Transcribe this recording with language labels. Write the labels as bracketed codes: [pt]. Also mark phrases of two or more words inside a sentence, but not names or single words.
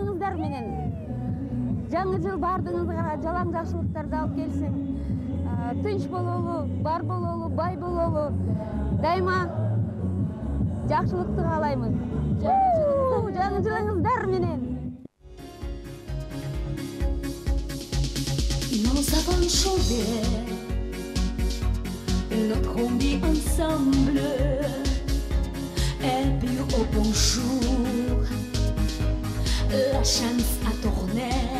[ky] жолдоштор менен. Жаңы жыл бардыңызга жалаң жакшылыктарды алып келсин. Тынч бололу, бар бололу, бай бололу. Дайыма жакшылыкты каалаймын. Жаңы жылыңыздар менен. [fr] Nous avons chanté notre vie ensemble et puis au bonjour la chance a tourné,